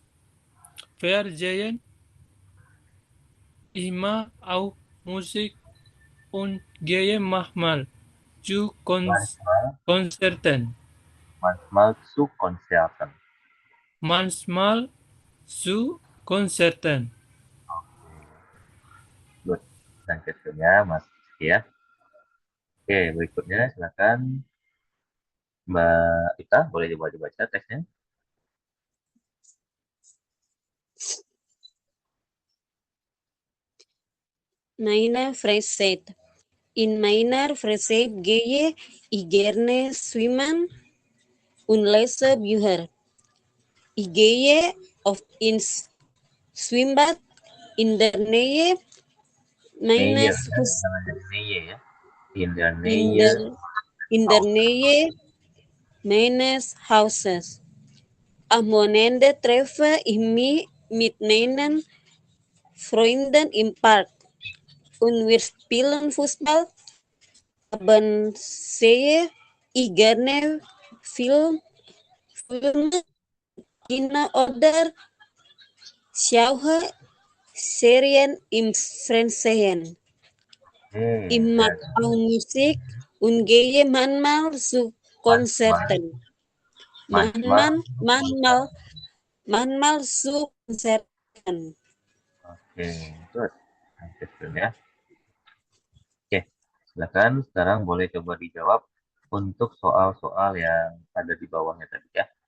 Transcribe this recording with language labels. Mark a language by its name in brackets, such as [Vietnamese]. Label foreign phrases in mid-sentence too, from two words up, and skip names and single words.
[German] Ich mag auch Musik und gehe manchmal zu Konzerten. Manchmal zu Konzerten. Manchmal zu Konzerten. [English] Good. [Indonesian] Dankeschön ya Mas Rizky ya. Oke, berikutnya silakan Mbak Ita, boleh coba dibaca teksnya. [German] Meine Freizeit. In meiner Freizeit gehe ich gerne schwimmen und lese Bücher. Ich gehe oft ins Schwimmbad in der Nähe meines [Indonesian] ya, hus jangan jadi Neye ya. [English] In the in Neye [German] der in der Nähe meines Hauses. Am Wochenende treffe ich mich mit meinen Freunden im Park und wir spielen Fußball. Abends sehe ich gerne Filme, Kino oder schaue Serien im Fernsehen. Ich mag [Indonesian] ya. [German] auch Musik und gehe manchmal zu Konzerten. Manchmal. Manchmal zu Konzerten. [Indonesian] Oke, good. Nah, ya. Oke, silakan sekarang boleh coba dijawab untuk soal-soal yang ada di bawahnya tadi ya.